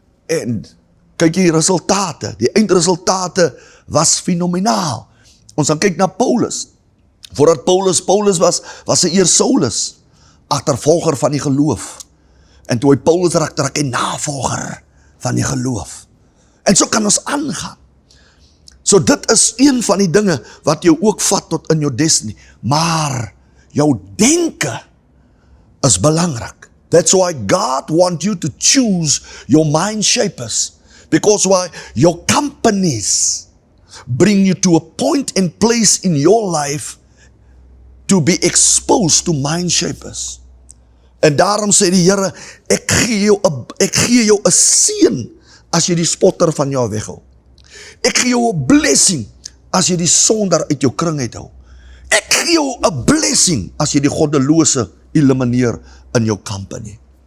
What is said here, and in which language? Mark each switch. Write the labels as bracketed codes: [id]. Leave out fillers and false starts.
[af] En kyk die resultate, die eindresultate was fenomenaal. Ons gaan kyk na Paulus. Voordat Paulus was hy eers Saulus, agtervolger van die geloof. En toe hy Paulus raak hy navolger van die geloof. En so kan ons aangaan. So dit is een van die dinge wat jou ook vat tot in jou destiny. Maar jou denke is belangrik. [en] That's why God wants you to choose your mind shapers. Because why? Your companies bring you to a point and place in your life to be exposed to mind shapers. [af] En daarom sê die Here, ek gee jou 'n seën as jy die spotter van jou weghou. Ek gee jou 'n blessing as jy die sonder uit jou kring uithou. Ek gee jou 'n blessing as jy die goddelose elimineer in jou company.